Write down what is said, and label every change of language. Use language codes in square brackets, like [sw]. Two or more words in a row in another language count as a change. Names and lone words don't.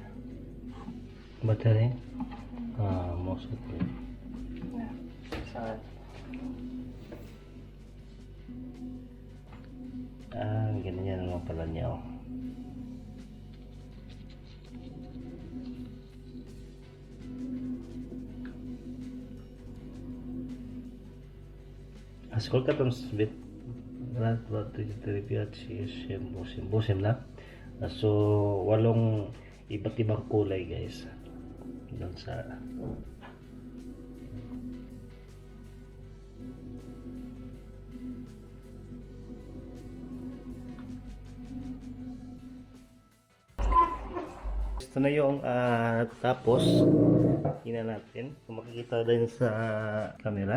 [ru] Батарея? Может быть. Да. Салат. [tl] Ganyan naman pala niya. [ru] Сколько там свет? Раз, два, три, четыре, пять, шесть, семь, восемь. [tl] 8 na. So, 8 iba't ibang kulay guys. Doon sa ito na yung tapos tingnan natin kung makikita din sa camera.